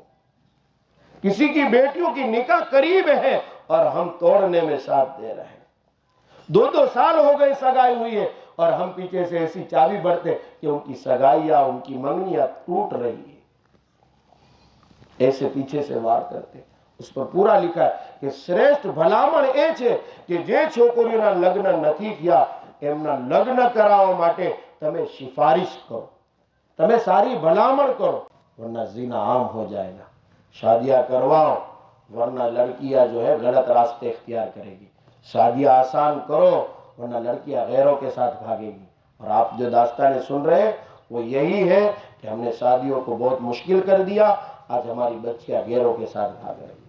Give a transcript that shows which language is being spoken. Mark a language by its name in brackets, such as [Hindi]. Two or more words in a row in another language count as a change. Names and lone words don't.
[Urdu] کسی کی بیٹیوں کی نکاح قریب ہے اور ہم توڑنے میں ساتھ دے رہے ہیں، 2 سال ہو گئے سگائی ہوئی ہے اور ہم پیچھے سے ایسی چابی بھرتے کہ ان کی سگائیاں، ان کی منگنیاں ٹوٹ رہی ہے، ایسے پیچھے سے وار کرتے۔ اس پر پورا لکھا ہے کہ [Gujarati] શ્રેષ્ઠ ભલામણ એ છે કે જે છોકરીઓના લગ્ન નથી થયા એમના લગ્ન કરાવવા માટે તમે સિફારિશ કરો، તમે સારી ભલામણ કરો، [Urdu] ورنہ زنا عام ہو جائے گا۔ شادیاں کرواؤ ورنہ لڑکیاں جو ہے غلط راستے اختیار کرے گی، شادیاں آسان کرو ورنہ لڑکیاں غیروں کے ساتھ بھاگے گی۔ اور آپ جو داستانیں سن رہے ہیں وہ یہی ہے کہ ہم نے شادیوں کو بہت مشکل کر دیا، آج ہماری بچیاں غیروں کے ساتھ بھاگ رہی ہیں۔